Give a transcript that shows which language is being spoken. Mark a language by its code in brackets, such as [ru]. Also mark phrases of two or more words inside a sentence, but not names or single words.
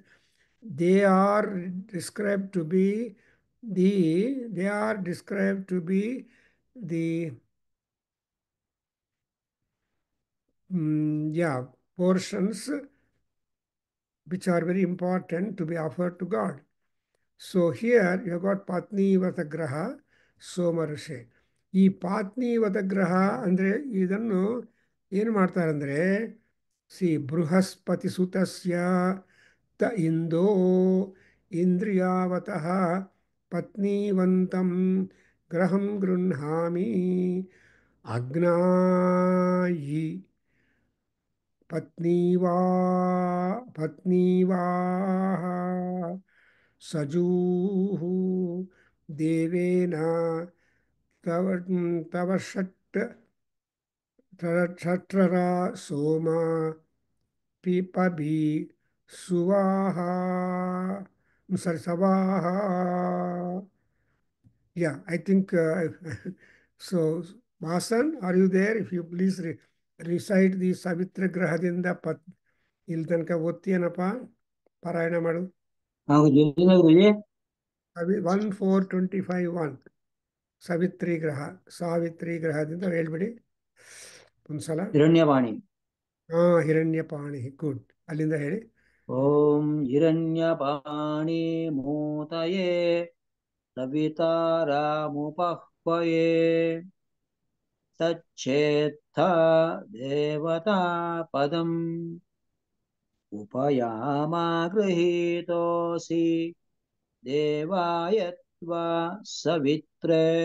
[en] They are described to be the portions which are very important to be offered to God. So here you have got Patni Vatagraha, Somarushe. [kn] ಈ ಪಾತ್ನಿ ವತಗ್ರಹ ಅಂದರೆ ಇದನ್ನು ಏನು ಮಾಡ್ತಾರೆ ಅಂದರೆ [sa] ಬೃಹಸ್ಪತಿ ಸುತಸ್ಯ ತ ಇಂದೋ ಇಂದ್ರಿಯಾವತಃ ಪತ್ನಿವಂತಂ ಗ್ರಹಂ ಗೃಹಾಮಿ ಅಗ್ನಾಯಿ ಪತ್ನೀವಾಹ ಸಜೂಃ ದೇವೇನ ತವ ಷಟ್ರರ ಸೋಮ ಪಿಪಬಿ ಸುವಾಹ ಸವಾಹ. [en] Yeah, I think so. Vasan, are you there? If you please recite the Savitra Grahadinda [kn] ಇಲ್ಲಿ ತನಕ ಓದ್ತೀಯನಪ್ಪ, ಪಾರಾಯಣ ಮಾಡು. 1425 ಸಾವಿತ್ರಿ ಗ್ರಹದಿಂದ ಹೇಳ್ಬಿಡಿ ಒಂದ್ಸಲ. ಹಿರಣ್ಯಪಾಣಿ. ಹಿರಣ್ಯಪಾಣಿ, ಗುಡ್. ಅಲ್ಲಿಂದ ಹೇಳಿ. [sa] ಓಂ ಹಿರಣ್ಯಪಾಣಿ ಮೂತಯೇ ಸವಿತಾರಾಮುಪಹ್ವಯೇ ತಚ್ಛೇತ್ತ ದೇವತಾ ಪದಂ ಉಪಯಾಮಾ ಗೃಹೀತೋಸಿ ದೇವಾಯ ತ್ವಾ ಸವಿತ್ರೇ